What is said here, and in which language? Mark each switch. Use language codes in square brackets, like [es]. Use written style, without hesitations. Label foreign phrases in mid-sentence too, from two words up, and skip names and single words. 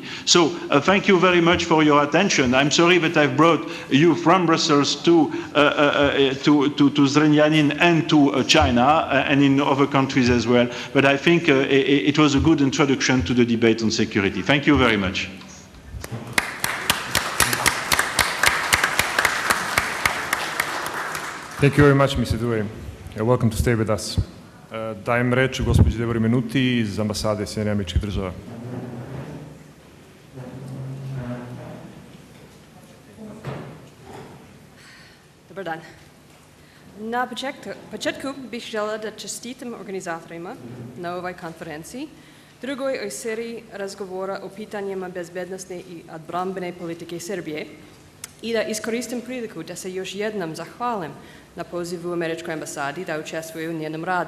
[en] So thank you very much for your attention. I'm sorry that I've brought you from Brussels to Zrenjanin and to China and in other countries as well. But I think it was a good introduction to the debate on security. Thank you very much. Thank you very much, Mr. Dewey. You're welcome to stay with us. [sr] Dajem reč gospođi Deborah Minuti iz ambasade Sjedinjenih Američkih Država. Dobar dan. Na početku bih žela da čestitam organizatorima na ovoj konferenciji, drugoj o seriji razgovora o pitanjima bezbednosne i odbrambene politike Srbije i da iskoristim priliku da se još jednom zahvalim na pozivu Američkoj ambasadi da učestvuje u njenom radu.